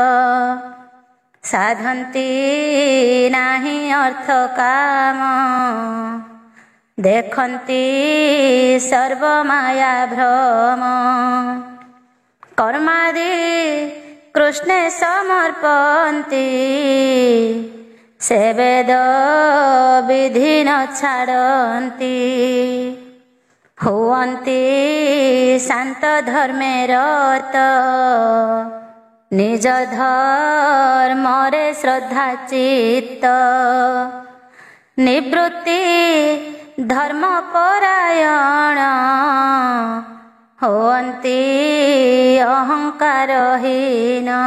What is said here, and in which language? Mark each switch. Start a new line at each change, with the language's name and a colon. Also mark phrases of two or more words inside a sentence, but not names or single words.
Odia: ସାଧନ୍ତି ନାହିଁ ଅର୍ଥ କାମ ଦେଖନ୍ତି ସର୍ବ ମାୟା ଭ୍ରମ। କର୍ମାଦି କୃଷ୍ଣେ ସମର୍ପନ୍ତି ସେ ବେଦ ବିଧି ନ ଛାଡ଼ନ୍ତି। ହୁଅନ୍ତି ଶାନ୍ତ ଧର୍ମେ ରତ, ନିଜ ଧର୍ମରେ ଶ୍ରଦ୍ଧା ଚିତ୍ତ, ନିବୃତ୍ତି ଧର୍ମ ପରାୟଣ, ହୁଅନ୍ତି ଅହଙ୍କାରହୀନ।